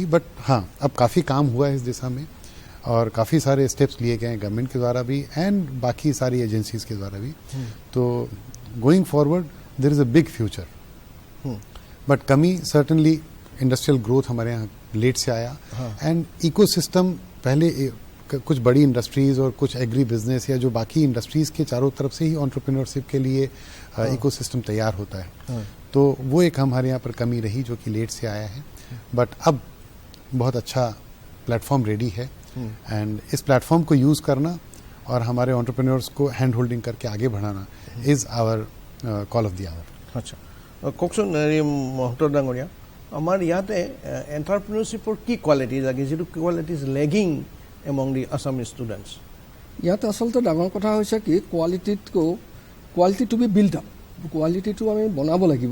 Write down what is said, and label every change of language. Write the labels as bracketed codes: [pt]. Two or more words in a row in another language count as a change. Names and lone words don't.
[hi] बट हाँ, अब काफ़ी काम हुआ है इस दिशा में और काफ़ी सारे स्टेप्स लिए गए हैं गवर्नमेंट के द्वारा भी एंड बाकी सारी एजेंसीज के द्वारा भी। [en] तो going forward there is a big future. [hi] बट कमी [en] certainly industrial growth [hi] हमारे यहाँ लेट से आया। एंड इकोसिस्टम पहले कुछ बड़ी इंडस्ट्रीज़ और कुछ [en] agri business [hi] या जो बाकी इंडस्ट्रीज़ के चारों तरफ से ही एंटरप्रेन्योरशिप के लिए इकोसिस्टम तैयार होता है। तो वो एक हमारे यहाँ पर कमी रही जो कि लेट से आया है। बट अब बहुत अच्छा [en] platform ready [hi] है एंड इस प्लेटफॉर्म को यूज़ करना और हमारे एंटरप्रेन्योर्स को [en] hand holding [hi] करके आगे बढ़ाना [en] is our call of the hour. [hi] अच्छा, [as] কওকচোন মহন্ত ডাঙৰীয়া, আমাৰ ইয়াতে এণ্টাৰপ্ৰেনিয়ৰশ্বিপৰ কি কোৱালিটিজ লাগে যিটো [en] qualities lagging among the Assamese students? [as] ইয়াত আচলতে ডাঙৰ কথা হৈছে কি কোৱালিটিতকৈ [en] quality to be build up, [as] কোৱালিটিটো আমি বনাব লাগিব।